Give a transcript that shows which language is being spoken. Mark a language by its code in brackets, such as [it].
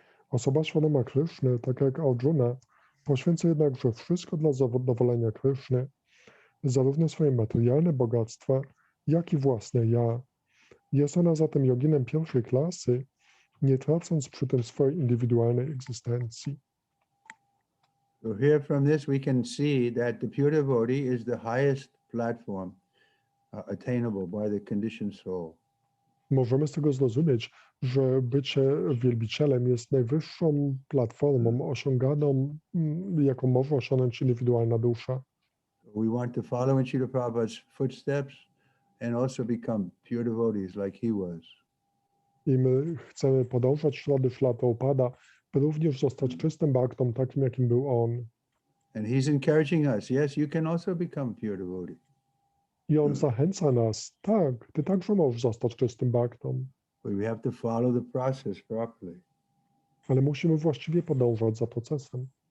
[pl] Osoba świadoma Kryszny, tak jak Arjuna, poświęca jednakże wszystko dla zadowolenia Kryszny, zarówno swoje materialne bogactwa, jak i własne ja. Jest ona zatem joginem pierwszej klasy, nie tracąc przy tym swojej indywidualnej egzystencji. [en] So here from this we can see that the pure devotee is the highest platform attainable by the conditioned soul. [pl] Możemy z tego zrozumieć, że bycie wielbicielem jest najwyższą platformą osiąganą, jaką może osiągnąć indywidualna dusza. [en] We want to follow in Srila Prabhupada's footsteps and also become pure devotees like he was. [pl] I my chcemy podążać ślady Śla Prabhupada, by również zostać czystym baktą, takim jakim był on. [en] And he's encouraging us, yes, you can also become pure devotee. [pl] I on zachęca nas, tak, ty także możesz zostać czystym baktą, [en] But we have to follow the process properly. [pl] ale musimy właściwie podążać za procesem.